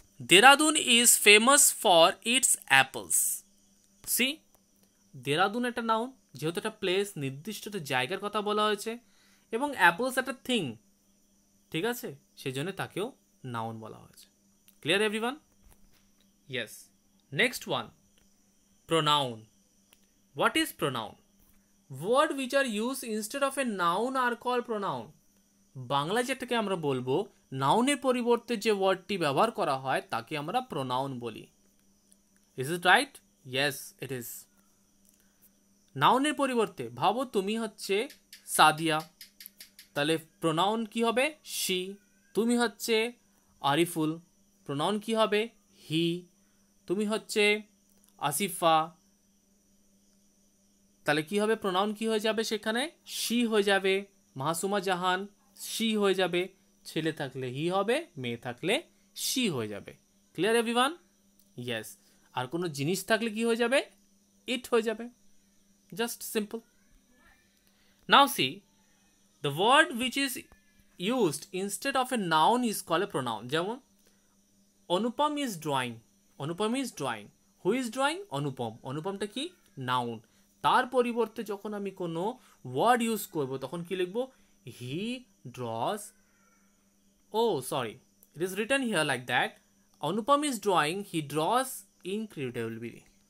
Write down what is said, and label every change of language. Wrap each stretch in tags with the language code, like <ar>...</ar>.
<en>Dehradun is famous for its apples.</en> <bn>C, Dehradun একটা noun, যেহেতু একটা প্লেস, নির্দিষ্ট একটা জায়গার কথা বলা হয়েছে, এবং অ্যাপলস একটা থিং, ঠিক আছে, সেই জন্য তাকেও নাউন বলা হয়েছে।</bn> <en>Clear everyone? Yes, Next one, pronoun. What is pronoun? Word which are used instead of a noun are called pronoun.</en> <bn>Bangla যেটাকে আমরা বলবো নাউনের পরিবর্তে যে ওয়ার্ডটি ব্যবহার করা হয় তাকে আমরা প্রোনাউন বলি।</bn> <en>Is it right? Yes it is.</en> <bn>নাউনের পরিবর্তে ভাবো তুমি হচ্ছে সাদিয়া, তাহলে প্রোনাউন কি হবে? শি। তুমি হচ্ছে আরিফুল, প্রোনাউন কি হবে? হি। তুমি হচ্ছে আসিফা, তাহলে কি হবে? প্রোনাউন কি হয়ে যাবে সেখানে? শি হয়ে যাবে। মাসুমা জাহান, শি হয়ে যাবে। ছেলে থাকলে হি হবে, মেয়ে থাকলে শি হয়ে যাবে।</bn> <en>Clear everyone? Yes.</en> <bn>আর কোনো জিনিস থাকলে কি হয়ে যাবে? ইট হয়ে যাবে।</bn> <en>Just simple. Now see, the word which is used instead of a noun is called a pronoun. যেমন Anupam is drawing. Anupam is drawing. Who is drawing?</en> <bn>অনুপম। অনুপমটা কি? নাউন। তার পরিবর্তে যখন আমি কোনো ওয়ার্ড ইউজ করব তখন কি লিখব?</bn> <en>He draws. Oh sorry, it is written here like that. Anupam is drawing, he draws incredibly.</en>